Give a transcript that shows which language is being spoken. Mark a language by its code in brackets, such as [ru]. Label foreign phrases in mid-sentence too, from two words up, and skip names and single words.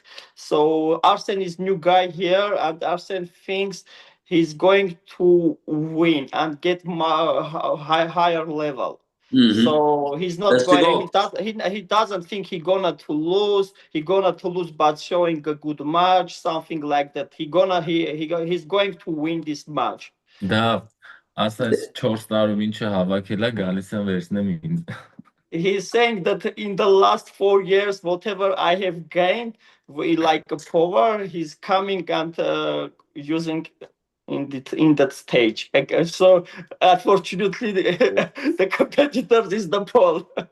[en] So Arsen is new guy here, and Arsen thinks he's going to win and get higher level. So he's not That's the going. goal. He doesn't think he gonna to lose. He gonna to lose, but showing a good match, something like that. He's going to win this match. [hy] Da, ասես 4 տարում ինչը հավաքել է գալիս են վերցնեմ ինձ։ [en] He's saying that in the last 4 years, whatever I have gained, like a power, he's coming and using in that stage. So unfortunately, the competitors is the Paul.